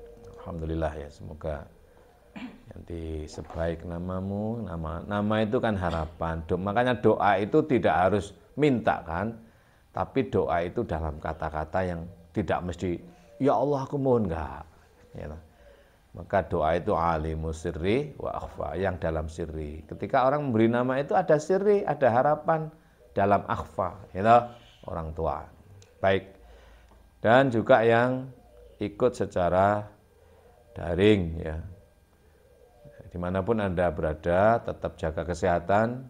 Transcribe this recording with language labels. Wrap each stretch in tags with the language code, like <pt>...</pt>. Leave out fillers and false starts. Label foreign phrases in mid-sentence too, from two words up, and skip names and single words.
<id>Alhamdulillah ya, semoga nanti sebaik namamu. Nama itu kan harapan. Makanya doa itu tidak harus minta kan, tapi doa itu dalam kata-kata yang tidak mesti</id> <ar>يا الله</ar> <id>aku mohon, enggak. Ya. Maka doa itu</id> <ar>عالم السر وأخفى,</ar> <id>yang dalam sirri. Ketika orang memberi nama itu ada sirri, ada harapan dalam akhfa, gitu, orang tua. Baik. Dan juga yang ikut secara daring ya. Dimanapun Anda berada, tetap jaga kesehatan.</id>